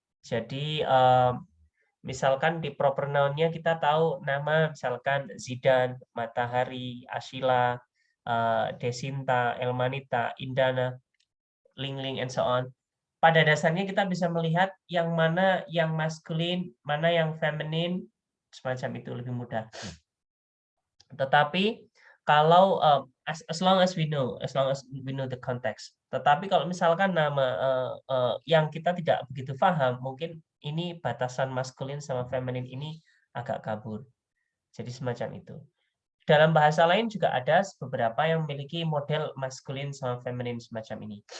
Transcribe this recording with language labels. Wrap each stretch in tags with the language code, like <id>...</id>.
<id>Jadi misalkan di proper noun-nya kita tahu nama misalkan Zidan, Matahari, Ashila, Desinta, Elmanita, Indana, Lingling,</id> <en>and so on.</en> <id>Pada dasarnya kita bisa melihat yang mana yang maskulin, mana yang feminin, semacam itu lebih mudah. Tetapi kalau</id> <en>as long as we know the context.</en> <id>Tetapi kalau misalkan nama yang kita tidak begitu paham, mungkin ini batasan maskulin sama feminin ini agak kabur. Jadi semacam itu. Dalam bahasa lain juga ada beberapa yang memiliki model maskulin sama feminin semacam ini.</id>